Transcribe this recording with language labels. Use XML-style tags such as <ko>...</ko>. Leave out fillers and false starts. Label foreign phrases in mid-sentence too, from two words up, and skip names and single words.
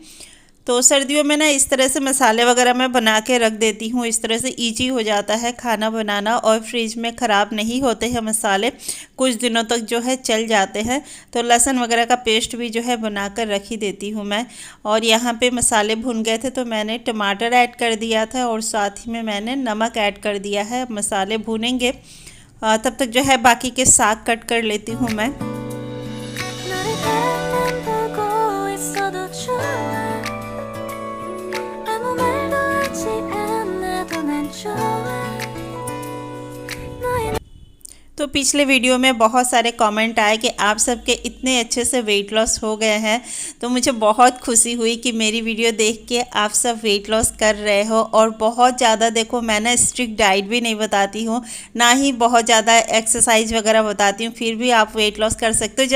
<hi>तो सर्दियों में ना इस तरह से मसाले वगैरह मैं बना के रख देती हूँ, इस तरह से इजी हो जाता है खाना बनाना और फ्रिज में ख़राब नहीं होते हैं मसाले, कुछ दिनों तक जो है चल जाते हैं। तो लहसुन वगैरह का पेस्ट भी जो है बना कर रख ही देती हूँ मैं। और यहाँ पे मसाले भुन गए थे तो मैंने टमाटर ऐड कर दिया था और साथ ही में मैंने नमक ऐड कर दिया है। मसाले भुनेंगे तब तक जो है बाकी के साग कट कर लेती हूँ मैं।</hi> <ko>너를 가만 보고 있어도 좋아 아무 말도 하지 않아도 난 좋아 너의</ko> <hi>तो पिछले वीडियो में बहुत सारे कमेंट आए कि आप सबके इतने अच्छे से</hi> <en>weight loss</en> <hi>हो गए हैं, तो मुझे बहुत खुशी हुई कि मेरी वीडियो देख के आप सब</hi> <en>weight loss</en> <hi>कर रहे हो। और बहुत ज़्यादा देखो, मैं ना</hi> <en>strict diet</en> <hi>भी नहीं बताती हूँ, ना ही बहुत ज़्यादा एक्सरसाइज वगैरह बताती हूँ, फिर भी आप</hi> <en>weight loss</en> <hi>कर सकते हो।</hi>